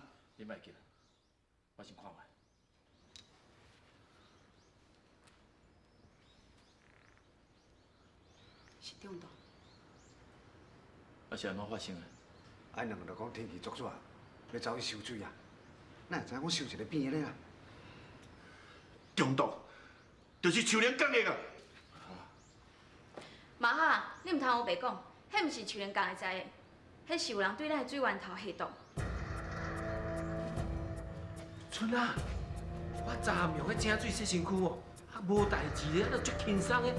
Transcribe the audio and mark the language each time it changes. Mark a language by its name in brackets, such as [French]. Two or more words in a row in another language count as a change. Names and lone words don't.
[Min Nan Chinese] 你莫急，我先看卖。是中毒。啊是安怎发生的？俺两个就讲天气作热，要走去收水啊。哪会知我收一个边的咧啊？中毒，就是树莲讲的啊！妈哈，你唔通我白讲，迄毋是树莲讲会知的，迄是有人对咱的水源头下毒。春啊，我昨暗用迄井水洗身躯哦，啊无代志咧，都足轻松的。